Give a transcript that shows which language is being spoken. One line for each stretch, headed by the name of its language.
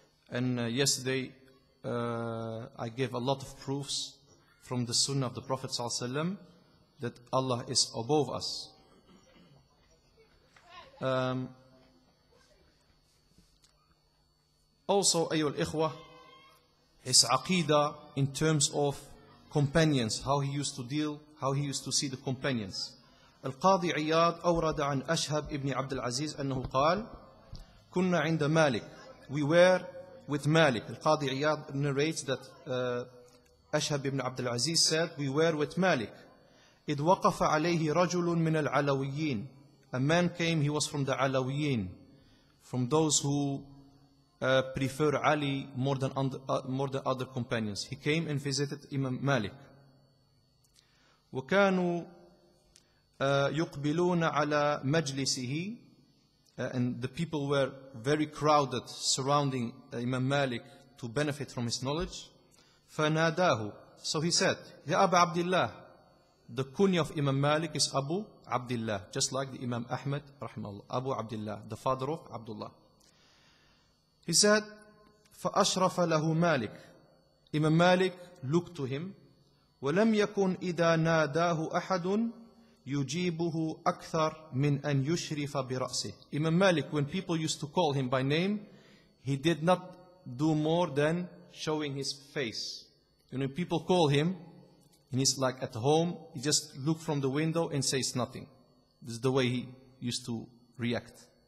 English: And yesterday I gave a lot of proofs from the Sunnah of the Prophet ﷺ that Allah is above us. Also, ayyul ikhwah, his aqidah in terms of companions, how he used to see the companions.
Arabic: القاضي عياض أورد عن أشهب ابن عبد العزيز أنه قال كنا عند مالك.
English: We were with Malik. Al-Qadi Iyad narrates that Ashhab ibn Abdul Aziz said, we were with Malik.
Arabic: إذ وقف عليه رجل من العلويين.
English: A man came, he was from the Alawiyin, from those who prefer Ali more than other companions. He came and visited Imam Malik.
Arabic: وكانوا يقبلون على مجلسه
English: and the people were very crowded surrounding Imam Malik to benefit from his knowledge.
Arabic: فَنَادَاهُ.
English: So he said, Ya Abu Abdullah. The kunya of Imam Malik is Abu Abdullah, just like the Imam Ahmad, rahimahullah, Abu Abdullah, the father of Abdullah. He said,
Arabic: فَأَشْرَفَ لَهُ مَالِك.
English: Imam Malik looked to him,
Arabic: وَلَمْ يَكُنْ إِذَا نَادَاهُ أَحَدٌ يُجِيبُهُ أَكْثَرْ مِنْ أَنْ يُشْرِفَ بِرَأْسِهِ.
English: Imam Malik, when people used to call him by name, he did not do more than showing his face. When people call him, and he's like at home, he just looks from the window and says nothing. This is the way he used to react.